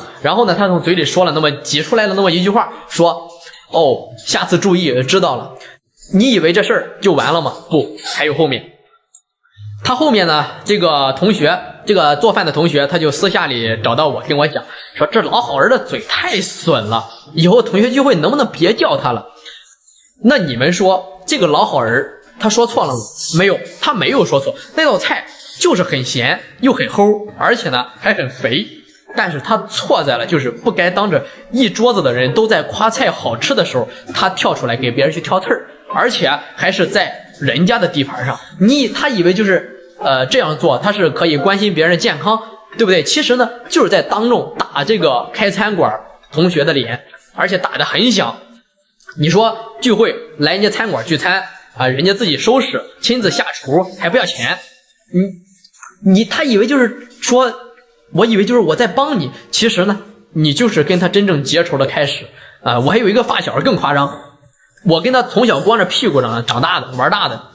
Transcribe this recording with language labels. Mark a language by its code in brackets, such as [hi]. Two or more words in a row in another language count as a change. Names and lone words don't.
[zh] 然後呢，他從嘴裡說了擠出來了那麼一句話，說下次注意，知道了。你以為這事兒就完了嗎？不，還有後面。他後面呢，這個同學，這個做飯的同學，他就私下裡找到我跟我講，說這老好人的嘴太損了，以後同學聚會能不能別叫他了？那你們說這個老好人他說錯了嗎？沒有，他沒有說錯，那道菜就是很鹹又很齁，而且呢還很肥。但是他錯在了就是不該當着一桌子的人都在誇菜好吃的時候，他跳出來給別人去挑刺兒，而且還是在人家的地盤上。他以為就是這樣做他是可以關心別人的健康，對不對？其實呢就是在當眾打這個開餐館同學的臉，而且打得很響。你說聚會來人家餐館聚餐人家自己收拾親自下廚還不要錢，他以為就是說，我以為就是我在幫你，其實呢你就是跟他真正結仇的開始我還有一個發小更誇張，我跟他從小光着屁股長大的玩大的。